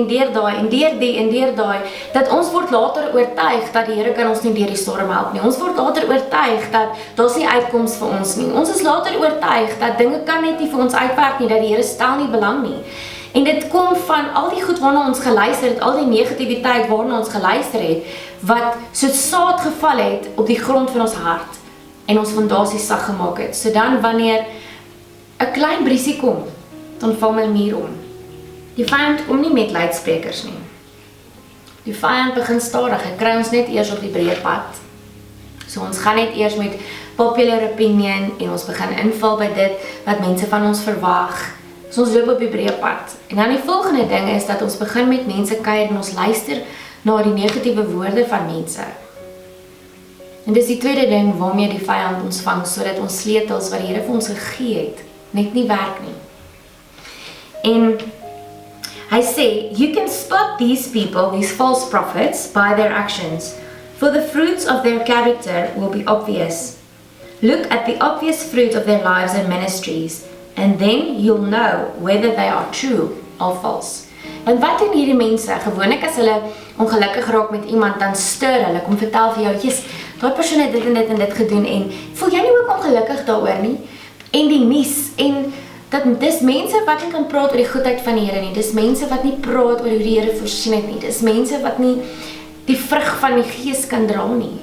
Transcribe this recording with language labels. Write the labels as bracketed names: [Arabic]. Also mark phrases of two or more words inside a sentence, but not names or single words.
[Afrikaans] deur daai, en deur die, en deur daai, dat ons word later oortuig, dat die Here kan ons nie deur die storm help nie, ons word later oortuig, dat daar's nie uitkoms vir ons nie, ons is later oortuig, dat dinge kan net nie vir ons uitwerk nie, dat die Here stel nie belang nie, en dit kom van al die goed waarna ons geluister het, al die negativiteit waarna ons geluister het, wat soos saad geval het op die grond van ons hart, en ons fondasie sag gemaak het. So dan wanneer 'n klein briesie kom, dan val my muur om. Die vyand kom nie met luidsprekers nie. Die vyand begin stadig, hy kry ons net eers op die breë pad. So ons gaan net eers met [English] popular opinion, [Afrikaans] en ons begin inval by dit, wat mense van ons verwag. So ons loop op die breë pad. En dan die volgende ding is, dat ons begin met mense kuier, en ons luister na die negatiewe woorde van mense. En dis die tweede ding waarmee die vyand ons vang, sodat ons sleutels wat die Here vir ons gegee het, net nie werk nie. En hy sê, [English] you can spot these people, these false prophets, by their actions, for the fruits of their character will be obvious. Look at the obvious fruit of their lives and ministries, and then you'll know whether they are true or false. [Afrikaans] Want wat doen hierdie mense? Gewoonlik as hulle ongelukkig raak met iemand, dan stuur hulle, kom vertel vir jou, yes, daai persoon het dit en dit gedoen, en voel jy nie ook ongelukkig daaroor nie? En die nuus, en dis mense wat nie kan praat oor die goedheid van die Here nie, dis mense wat nie praat oor hoe die Here voorsien het nie, dis mense wat nie die vrug van die Gees kan dra nie.